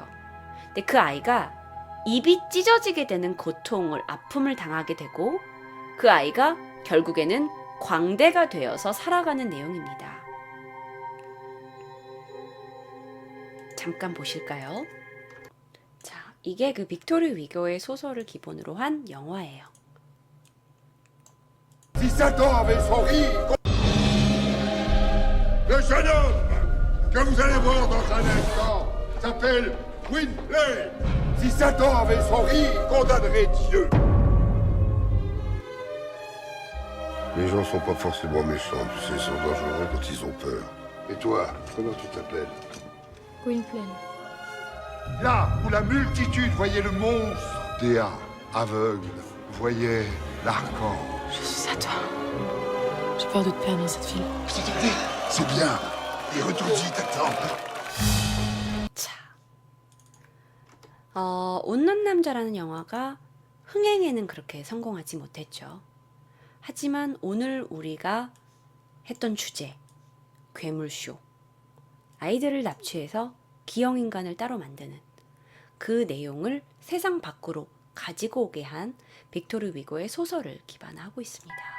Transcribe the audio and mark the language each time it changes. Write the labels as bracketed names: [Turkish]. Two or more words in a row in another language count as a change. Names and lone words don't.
[Korean] 근데 그 아이가 입이 찢어지게 되는 고통을, 아픔을 당하게 되고, 그 아이가 결국에는 광대가 되어서 살아가는 내용입니다. 잠깐 보실까요? 자, 이게 그 빅토르 위고의 소설을 기본으로 한 영화예요. [French] Si Satan avait son rire, le jeune homme que vous allez voir dans un instant s'appelle Gwynplaine. Si Satan avait son rire, condamnerait Dieu. Les gens sont pas forcément méchants, tu sais, ils sont dangereux quand ils ont peur. Et toi, comment tu t'appelles? Gwynplaine. Là où la multitude voyait le monstre, Dea, aveugle, voyait l'archange. Je suis à toi. J'ai peur de te perdre dans cette ville. C'est bien. Et retourne-y, t'attends. [Korean] 자, 웃는 남자라는 영화가 흥행에는 그렇게 성공하지 못했죠. 하지만 오늘 우리가 했던 주제, 괴물쇼, 아이들을 납치해서 기형인간을 따로 만드는 그 내용을 세상 밖으로 가지고 오게 한 빅토르 위고의 소설을 기반하고 있습니다.